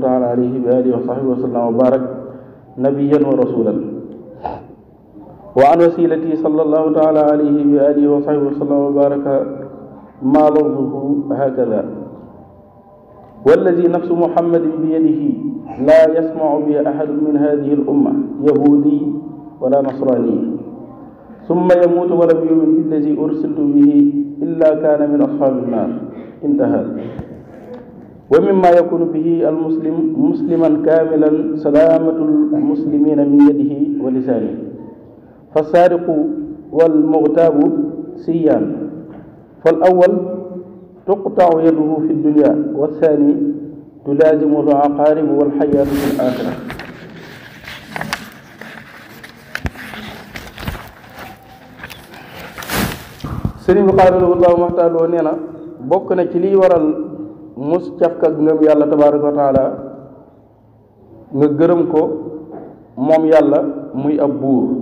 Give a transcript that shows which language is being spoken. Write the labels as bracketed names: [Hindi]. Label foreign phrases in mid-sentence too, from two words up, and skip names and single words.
[Arabic] تعالى عليه وآله وصحبه وسلم وبارك نبيا ورسولا وأن وسيلتي صلى الله تعالى عليه وآله وصحبه وسلم وبارك ما لفظه هكذا والذي نفس محمد بيده لا يسمع بي أحد من هذه الأمة يهودي ولا نصراني ثم يموت ولم يؤمن بالذي أرسلت به إلا كان من أصحاب النار انتهى. ومما يكون به المسلم مسلما كاملا سلامة المسلمين من يده ولسانه فالسارق والمغتاب سيان فالأول تقطع يده في الدنيا والثاني تلازم العقارب والحياة في الآخرة. [Wolof] sëriñ bi xaadalahu llahu maxtaaloo nee na bokk na ci liy waral mus cafka ngëm yàlla [Arabic] تبارك وتعالى [Wolof] nga gërëm ko moom yàlla muy ab buur.